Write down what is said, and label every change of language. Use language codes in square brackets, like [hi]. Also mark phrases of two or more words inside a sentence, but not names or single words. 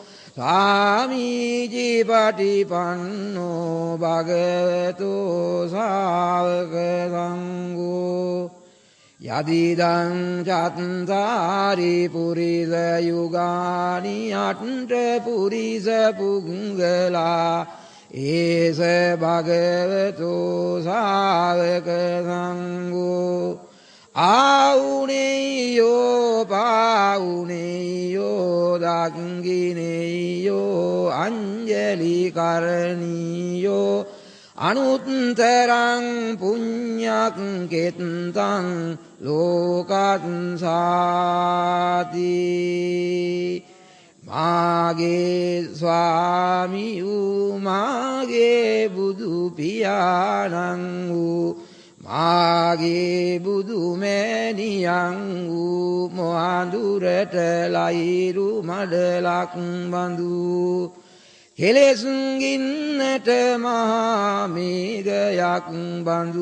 [pi] සාමීචිපටිපන්නෝ භගවතෝ ශාවක සංඝෝ යදිදං චත්තාරි පුරිස යුගානි අට්ඨ පුරිස පුංගලා ඒස භගවතෝ ශාවක සංඝෝ ආඋනේයෝ පාඋනේයෝ දක්ඛිනේයෝ අංජලි කරණීයෝ අනුත්තරං පුඤ්ඤක් කෙත්තං ලෝකස්සාති [si] මාගේ ස්වාමි වූ මාගේ බුදු පියාණන් වූ මාගේ බුදු මෑණියන් වූ මොහඳුරට ලයිරු මඩලක් බඳු කෙලෙසුන්ගින්නට මහා මේඝයක් බඳු